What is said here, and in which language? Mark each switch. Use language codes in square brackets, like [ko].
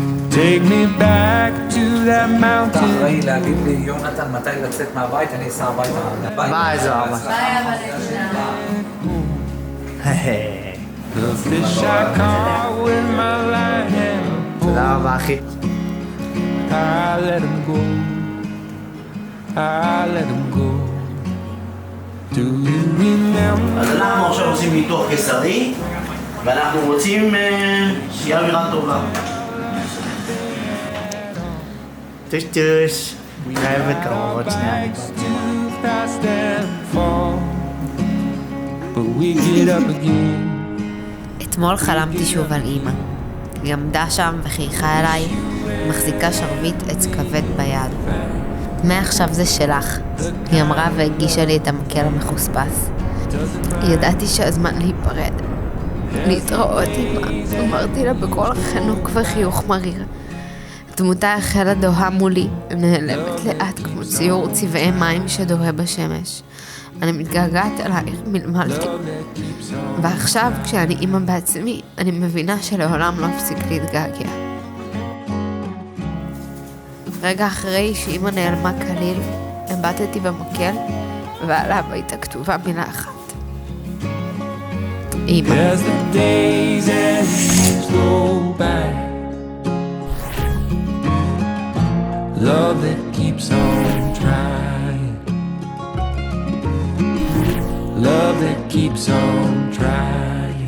[en] Take me back to that mountain. [he] אחראי להגיד לי, יונתן, מתי לצאת מהבית, אני אסע הביתה. ביי, זוהר. [en] The fish I caught with my line. [he] תודה רבה, אחי. [en] I let him go. I let him go. Do you remember? [he] אז אנחנו עכשיו עושים ניתוח קיסרי, ואנחנו רוצים שיהיה אווירה טובה. טוש טוש. נתראה בקרוב עוד שנייה. [en] too fast and fall, but we get up again. [he] אתמול חלמתי שוב על אמא. היא עמדה שם וחייכה אליי, מחזיקה שרביט עץ כבד ביד. מעכשיו זה שלך, היא אמרה והגישה לי את המקל המחוספס. ידעתי שהזמן להיפרד. להתראות אמא, אמרתי לה בקול חנוק וחיוך מריר. דמותה החלה דוהה מולי, נעלמת לאט כמו ציור צבעי מים שדוהה בשמש. אני מתגעגעת אלייך, מלמלתי. ועכשיו, כשאני אימא בעצמי, אני מבינה שלעולם לא אפסיק להתגעגע. רגע אחרי שאימא נעלמה כליל, הבטתי במקל, ועל הביתה כתובה מילה אחת. אמא. [en] As the days and years go by, love that keeps on trying, love that keeps on trying.